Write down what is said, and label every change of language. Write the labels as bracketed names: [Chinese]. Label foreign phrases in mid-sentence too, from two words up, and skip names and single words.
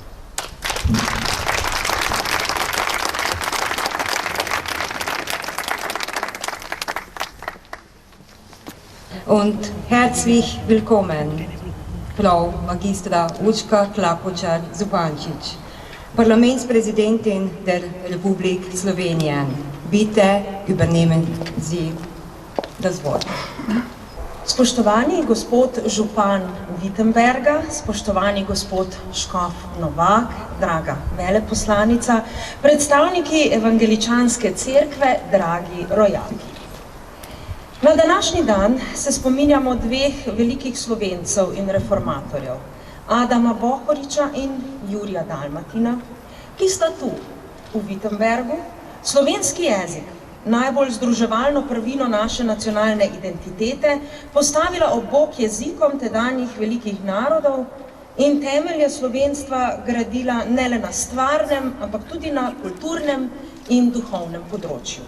[German] Und herzlich willkommen, Frau Magistra Urška Klakočar-Zupančič, Parlamentspräsidentin der Republik Slowenien. Bitte übernehmen Sie das Wort. [Slovenian] Spoštovani gospod župan Wittenberga, spoštovani gospod škof Novak, draga veleposlanica, predstavniki evangeličanske cerkve, dragi rojaki. Na današnji dan se spominjamo dveh velikih Slovencev in reformatorjev, Adama Bohoriča in Jurija Dalmatina, ki sta tu, v Wittenbergu, slovenski jezik, najbolj združevalno prvino naše nacionalne identitete, postavila ob bok jezikom tedanjih velikih narodov in temelje slovenstva gradila ne le na stvarnem, ampak tudi na kulturnem in duhovnem področju.